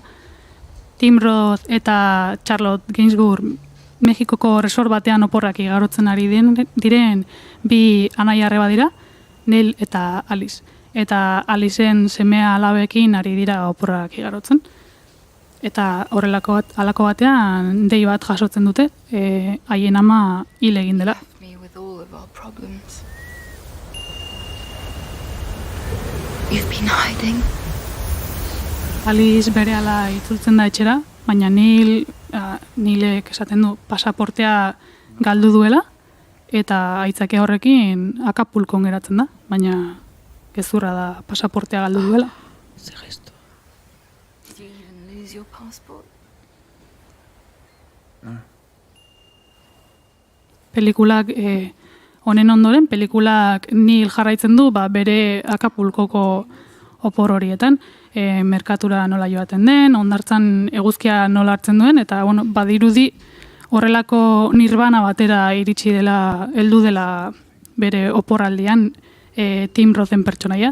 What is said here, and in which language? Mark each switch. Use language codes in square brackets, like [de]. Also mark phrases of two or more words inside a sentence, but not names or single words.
[eu] Tim Roth eta Charlotte Gainsbourg Mexikoko resort batean oporrak igarotzen ari diren bi anaia-arreba dira, Neil eta Alice. Eta Aliceen semea alabekin ari dira oporrak igarotzen. Eta horrelako halako batean dei bat jasotzen dute, haien ama hil egin dela. [en] You've been hiding. [eu] Alice berehala itzultzen da etxera, baina Neilek esaten du pasaportea galdu duela, eta aitzake horrekin Acapulcon geratzen da, baina gezurra da pasaportea galdu duela. Zer gesto. [en] Did you even lose your passport? [eu] Pelikulak, honen ondoren, pelikulak Neil jarraitzen du bere Acapulcoko opor horietan, merkatura nola joaten den, hondartzan eguzkia nola hartzen duen, eta badirudi horrelako nirvana batera iritsi dela, heldu dela bere oporraldian Tim Rothen pertsonaia.